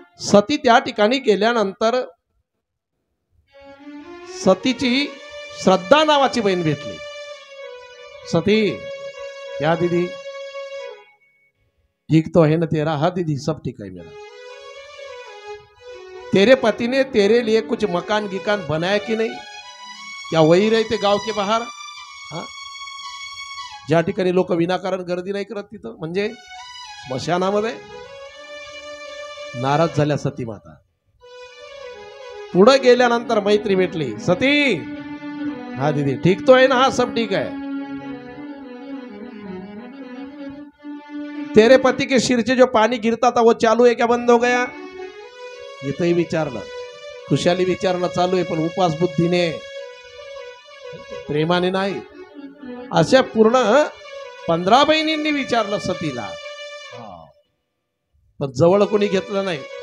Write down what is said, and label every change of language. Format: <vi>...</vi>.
<mr>सती त्या ठिकाणी गेल्यानंतर सतीची श्रद्धा नावाची बहीण भेटली.</mr> <hi>सती क्या दीदी, ठीक तो है ना तेरा, हाँ दीदी सब ठीक है मेरा. तेरे पति ने तेरे लिए कुछ मकान गिकान बनाया कि नहीं, क्या वही रहते गाव के बाहर.</hi> <mr>ज्या ठिकाणी लोक विनाकारण गर्दी नाही करत तिथं, म्हणजे स्मशानामध्ये. नाराज झाल्या सती माता. पुढे गेल्यानंतर मैत्री भेटली. सती</mr> <hi>हाँ दीदी ठीक तो है ना? हाँ सब ठीक है। तेरे पति के सिर से जो पानी गिरता था वो चालू है क्या बंद हो गया?</hi> <mr>ये तो ही विचारलं, खुशाली विचारणं चालू आहे, पण उपास बुद्धीने प्रेमाने नाही। अशा पूर्ण 15 बहिणींनी विचारलं सतीला, पण जवळ कोणी घेतलं नाही।</mr>